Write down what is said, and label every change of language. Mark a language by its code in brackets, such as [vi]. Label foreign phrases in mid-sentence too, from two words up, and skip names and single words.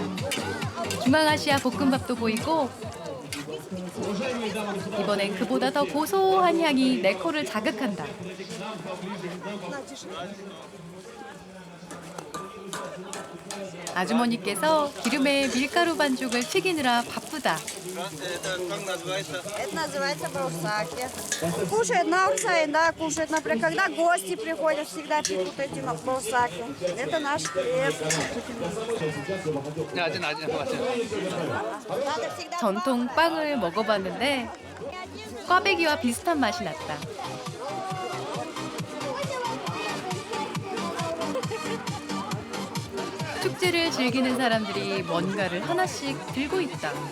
[ko] 중앙아시아 볶음밥도 보이고 이번엔 그보다 더 고소한 향이 내 코를 자극한다. 아주머니께서 기름에 밀가루 반죽을 튀기느라 바쁘다. [ru] Это называется браусаки. Кушают на аутсайд, да, кушают, например, когда гости приходят, всегда пекут эти браусаки. Это наш хлеб. [ko] 전통 빵을 먹어봤는데 꽈배기와 비슷한 맛이 났다. 축제를 즐기는 사람들이 뭔가를 하나씩 들고 있다.